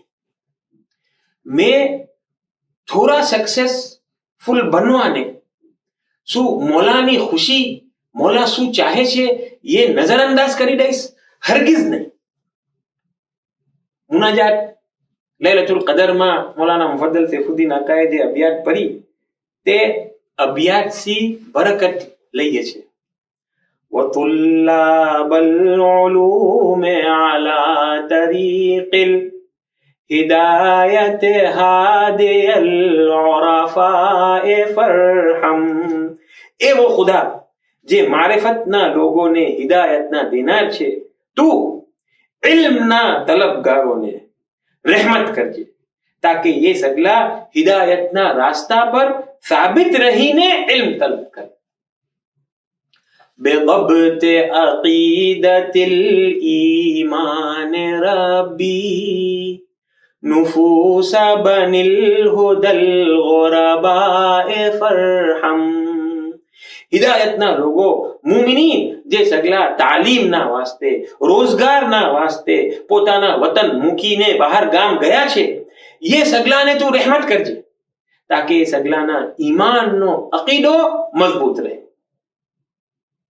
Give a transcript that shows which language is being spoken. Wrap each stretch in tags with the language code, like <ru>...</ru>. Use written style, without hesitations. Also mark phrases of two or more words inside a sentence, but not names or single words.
<gu>મેં થોડા સક્સેસફુલ બનવાને શું મૌલાની ખુશી, મૌલા શું ચાહે છે એ નજરઅંદાજ કરી દઈશ? હરગિઝ નહીં. મુનાજાત લૈલતુલ કદરમાં મૌલાના મુફદ્દલ સૈફુદ્દીન અકાએ જે અબિયાત પઢી તે અબિયાત સી બરકત લઈએ છે.</gu> <ar>وطلاب العلوم على طريق الهداية هادي العرفاء فرحم.</ar> <gu>એવો ખુદા જે મારિફતના લોકોને હિદાયતના દેનાર છે, તું ઇલ્મના તલબગારોને રહેમત કરજે તાકે એ સગલા હિદાયતના રાસ્તા પર સાબિત રહીને ઇલ્મ તલબ કરે.</gu> <ar>بضبط عقيدة الإيمان ربي نفوس بني الهدى الغرباء فرحم.</ar> <gu>હિદાયતના લોકો મુમિનીન જે સગલા તાલીમના વાસ્તે, રોજગારના વાસ્તે પોતાના વતન મૂકીને બહાર ગામ ગયા છે, એ સગલાને તું રહેમત કરજે તાકે એ સગલાના ઈમાનનો અકીદો મજબૂત રહે.</gu>